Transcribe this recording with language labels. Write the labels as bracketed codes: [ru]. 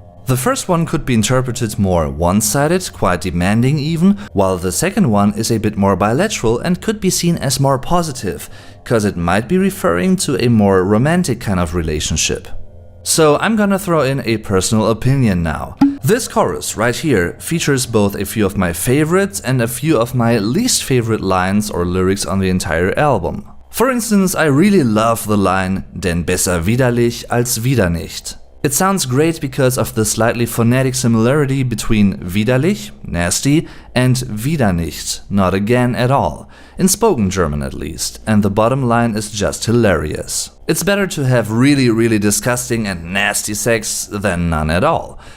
[en] The first one could be interpreted more one-sided, quite demanding even, while the second one is a bit more bilateral and could be seen as more positive, cause it might be referring to a more romantic kind of relationship. So I'm gonna throw in a personal opinion now. This chorus right here features both a few of my favorites and a few of my least favorite lines or lyrics on the entire album. For instance, I really love the line [de] denn besser widerlich als wieder nicht. [en] It sounds great because of the slightly phonetic similarity between widerlich, nasty, and wieder nicht, not again at all, in spoken German at least, and the bottom line is just hilarious. It's better to have really, really disgusting and nasty sex than none at all.